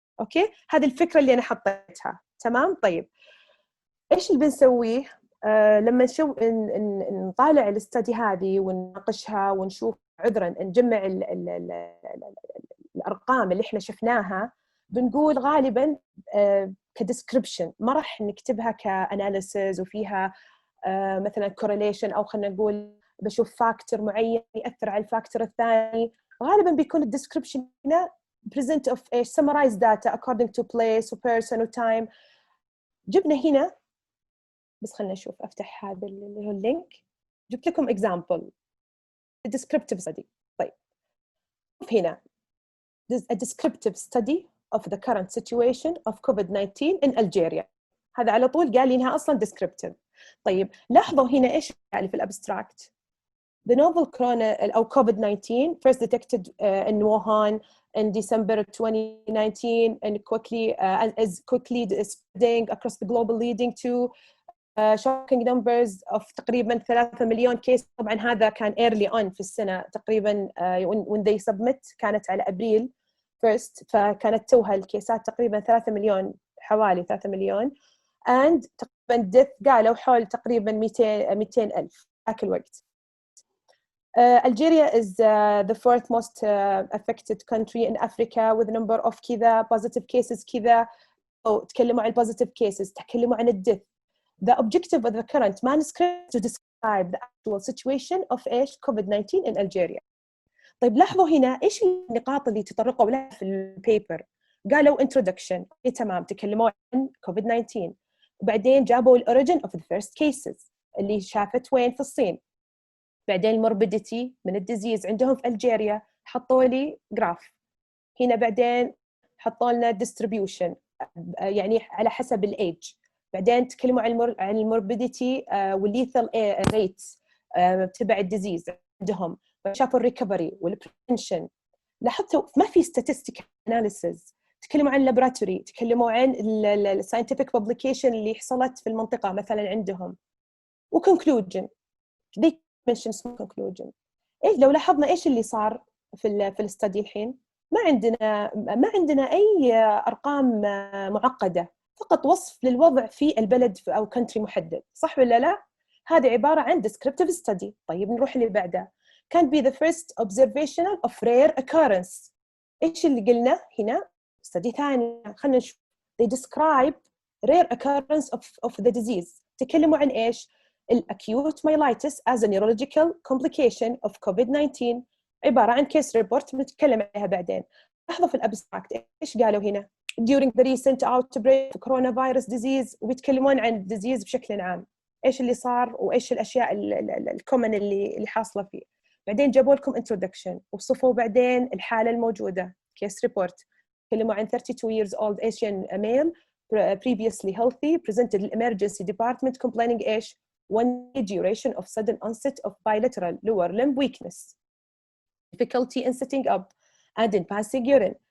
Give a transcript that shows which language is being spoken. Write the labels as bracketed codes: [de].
[ar] أوكي هذه الفكرة اللي أنا حطيتها. تمام؟ طيب إيش اللي بنسويه؟ لما نطالع الاستدي هذه ونناقشها ونشوف نجمع الأرقام اللي إحنا شفناها، بنقول غالباً كديسكريبشن، ما راح نكتبها كأناليسيز وفيها مثلاً correlation أو خلينا نقول بشوف فاكتور معين يأثر على الفاكتور الثاني. غالباً بيكون الديسكريبشن هنا [en] present of summarize data according to place و person و time. [ar] جبنا هنا بس خلنا نشوف أفتح هذا اللي هو اللينك، جبت لكم [en] example descriptive study. [ar] طيب [en] هنا a descriptive study of the current situation of COVID-19 in Algeria. [ar] هذا على طول قال لي إنها أصلاً descriptive. طيب لاحظوا هنا إيش قال في الأبستراكت. [en] The novel corona أو COVID-19 first detected in Wuhan in December 2019 and is quickly spreading across the globe, leading to shocking numbers of [ar] تقريباً 3 مليون كيس. طبعاً هذا كان [en] early on [ar] في السنة تقريباً [en] when they submit [ar] كانت على أبريل 1st، فكانت توها الكيسات تقريباً 3 مليون، حوالي 3 مليون، and تقريباً death قالوا حول تقريباً 200 ألف ذاك الوقت. [en] Algeria is the fourth most affected country in Africa with a number of كذا positive cases كذا. [ar] أو تكلموا عن positive cases، تكلموا عن الdeath. [en] The objective of the current manuscript to describe the actual situation of إيش COVID-19 in Algeria. [ar] طيب لاحظوا هنا إيش النقاط اللي تطرقوا لها في البيبر. قالوا introduction، تمام، تكلموا عن COVID-19، وبعدين جابوا [en] origin of the first cases [ar] اللي شافت وين في الصين. بعدين morbidity من الديزيز عندهم في ألجيريا، حطوا لي جراف هنا. بعدين حطوا لنا distribution يعني على حسب الage. بعدين تكلموا عن الموربيديتي والليثال ريتس تبع الديزيز عندهم. شافوا الريكفري والبريفنشن. لاحظتوا ما في statistical analysis. تكلموا عن laboratory، تكلموا عن scientific publication اللي حصلت في المنطقة مثلا عندهم. [en] وconclusion they mention small conclusion. [ar] إيه لو لاحظنا إيش اللي صار في الستدي الحين؟ ما عندنا أي أرقام معقدة، فقط وصف للوضع في البلد أو country محدد، صح ولا لا؟ هذه عبارة عن descriptive study. طيب نروح اللي بعده. [en] can be the first observational of rare occurrence. [ar] إيش اللي قلنا هنا؟ study ثاني، خلنا نشوف. [en] they describe rare occurrence of the disease. [ar] تكلموا عن إيش؟ [en] acute myelitis as a neurological complication of COVID-19. [ar] عبارة عن case report بنتكلم عليها بعدين. لاحظوا في الابستراكت إيش قالوا هنا. [en] during the recent outbreak of coronavirus disease، [ar] ويتكلمون عن disease بشكل عام، إيش اللي صار وإيش الأشياء الكومن اللي حاصلة فيه. بعدين جابوا لكم introduction، وصفوا بعدين الحالة الموجودة case report. تكلموا عن [en] 32 years old Asian male previously healthy presented the emergency department complaining إيش 1 duration of sudden onset of bilateral lower limb weakness, difficulty in sitting up and in passing urine.